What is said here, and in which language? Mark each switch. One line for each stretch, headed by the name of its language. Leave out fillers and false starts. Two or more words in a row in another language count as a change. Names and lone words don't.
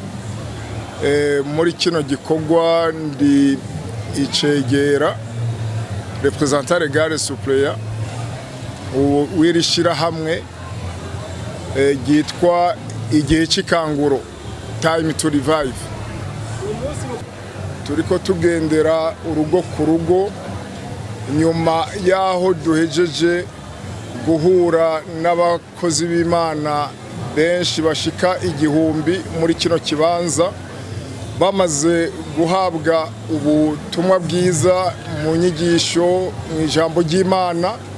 Rundi: muri kino gikorwa ndi icegera
French: representant legal suppléant
Rundi: wirishira hamwe gitwa igihe cy'ikanguro time to revive. Turiko tugendera urugo ku rugo nyuma yaho duhejeje guhura n'abakozi b'Imana benshi bashika 1000 muri kino kibanza bamaze guhabwa ubutumwa bwiza mu nyigisho mu ijambo ry'Imana